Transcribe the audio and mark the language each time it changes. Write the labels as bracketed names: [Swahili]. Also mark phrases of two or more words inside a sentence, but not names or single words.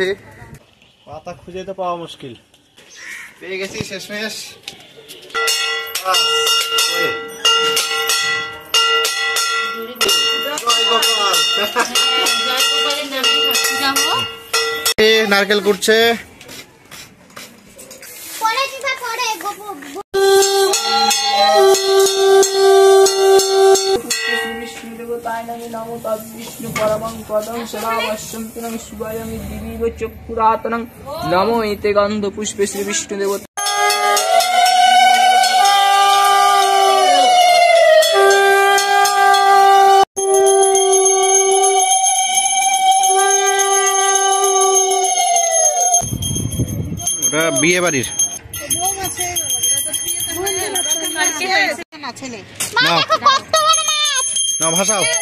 [Bangla] পাতা খুঁজে তো পাওয়া মুশকিল। পেয়ে গেছি শেষমেশ। নারকেল কুটছে। [Sanskrit] विष्णु परमं पदं सदावश्यं पुनः शिवायं दिवीव चक्षुरातनं नमो एते गन्ध पुष्पे श्री विष्णु देवता। [Bangla] ওটা বিয়ে বাড়ির না ভাষাও।